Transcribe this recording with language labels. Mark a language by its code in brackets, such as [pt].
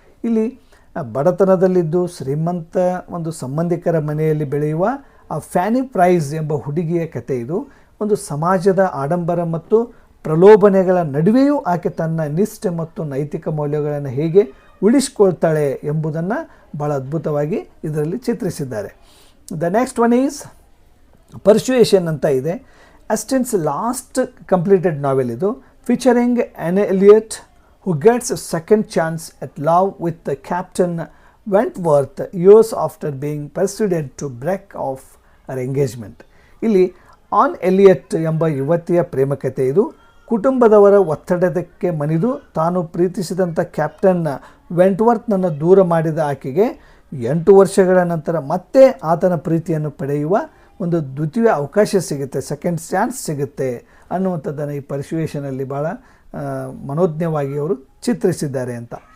[kn] ಇಲ್ಲಿ ಬಡತನದಲ್ಲಿದ್ದು ಶ್ರೀಮಂತ ಒಂದು ಸಂಬಂಧಿಕರ ಮನೆಯಲ್ಲಿ ಬೆಳೆಯುವ ಆ ಫ್ಯಾನಿ ಪ್ರೈಸ್ ಎಂಬ ಹುಡುಗಿಯ ಕಥೆ ಇದು. ಒಂದು ಸಮಾಜದ ಆಡಂಬರ ಮತ್ತು ಪ್ರಲೋಭನೆಗಳ ನಡುವೆಯೂ ಆಕೆ ತನ್ನ ನಿಷ್ಠೆ ಮತ್ತು ನೈತಿಕ ಮೌಲ್ಯಗಳನ್ನು ಹೇಗೆ ಉಳಿಸ್ಕೊಳ್ತಾಳೆ ಎಂಬುದನ್ನು ಭಾಳ ಅದ್ಭುತವಾಗಿ ಇದರಲ್ಲಿ ಚಿತ್ರಿಸಿದ್ದಾರೆ. [en] the next one is Persuasion [kn] ಅಂತ ಇದೆ. [en] Astin's last completed novel [kn] ಇದು, [en] featuring Anne Elliot who gets a second chance at love with the Captain Wentworth years after being persuaded to break off her engagement. [kn] ಇಲ್ಲಿ on Elliott ಎಂಬ ಯುವತಿಯ ಪ್ರೇಮಕತೆ ಇದು. ಕುಟುಂಬದವರ ಒತ್ತಡಕ್ಕೆ ಮಣಿದು ತಾನು ಪ್ರೀತಿಸಿದಂಥ ಕ್ಯಾಪ್ಟನ್ ವೆಂಟ್ವರ್ತನನ್ನು ದೂರ ಮಾಡಿದ ಆಕೆಗೆ 8 ವರ್ಷಗಳ ನಂತರ ಮತ್ತೆ ಆತನ ಪ್ರೀತಿಯನ್ನು ಪಡೆಯುವ ಒಂದು ದ್ವಿತೀಯ ಅವಕಾಶ ಸಿಗುತ್ತೆ, [en] second chance [kn] ಸಿಗುತ್ತೆ ಅನ್ನುವಂಥದ್ದನ್ನು ಈ ಪರ್ಸುಯೇಷನಲ್ಲಿ ಭಾಳ ಮನೋಜ್ಞವಾಗಿ ಅವರು ಚಿತ್ರಿಸಿದ್ದಾರೆ ಅಂತ.